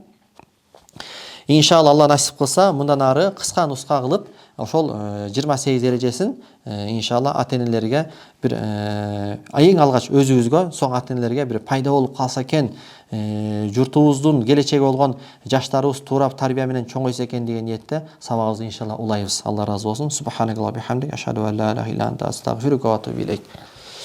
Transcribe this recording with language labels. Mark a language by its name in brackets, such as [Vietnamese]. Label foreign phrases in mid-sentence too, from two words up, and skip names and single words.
[Kyrgyz] Иншалла Алла насип кылса, мындан ары кыска нуска кылып, ошол 28 эрежесин иншалла ата-энелерге бир эң алгач өзүбүзгө, соң ата-энелерге бир пайда болуп калса экен, журтубуздун келечеги болгон жаштарыбыз туура тарбия менен чоңойсо экен деген ниетте сабагыбызды иншалла улайбыз. Алла разы болсун. [Arabic] سبحان الله وبحمده أشهد أن لا إله إلا أنت أستغفرك وأتوب إليك.